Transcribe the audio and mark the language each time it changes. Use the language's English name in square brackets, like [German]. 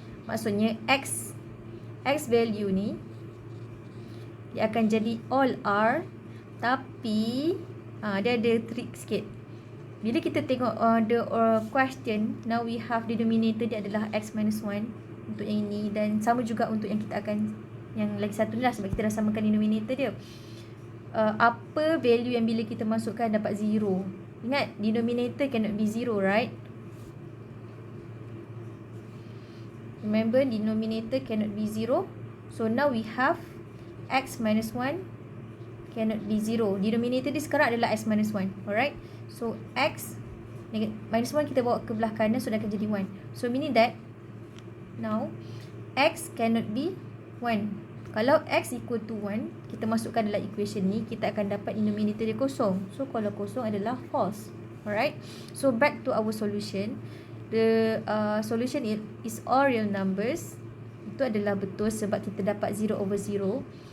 [Malay] Maksudnya x value ni dia akan jadi all R, tapi dia ada trick sikit. Bila kita tengok [English] the question, now we have [Malay] denominator dia adalah x minus 1 untuk yang ini, dan sama juga untuk yang kita akan yang lagi satu ni lah, sebab kita dah samakan denominator dia. Apa value yang bila kita masukkan dapat 0? Ingat, [English] denominator cannot be 0, right? Remember, denominator cannot be 0. So now we have x minus 1 cannot be 0. [Malay] Denominator dia sekarang adalah x minus 1. [English] Alright. So x minus 1 [Malay] kita bawa ke belah kanan, so dia akan jadi 1. [English] So meaning that now x cannot be 1. [Malay] Kalau x equal to 1, kita masukkan dalam equation ni, kita akan dapat denominator dia kosong. So kalau kosong adalah false. [English] Alright. So back to our solution. The solution is all real numbers. [Malay] Itu adalah betul sebab kita dapat 0 over 0.